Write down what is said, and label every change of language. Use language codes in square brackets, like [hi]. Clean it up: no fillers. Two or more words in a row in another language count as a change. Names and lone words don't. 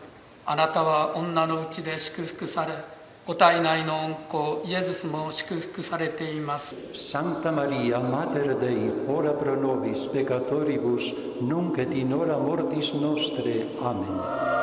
[ja] あなたは女のうちで祝福され、ご体内の御子イエズスも祝福されています。 [la] Sancta Maria, Mater Dei, ora pro nobis peccatoribus, nunc et in hora mortis nostre. Amen.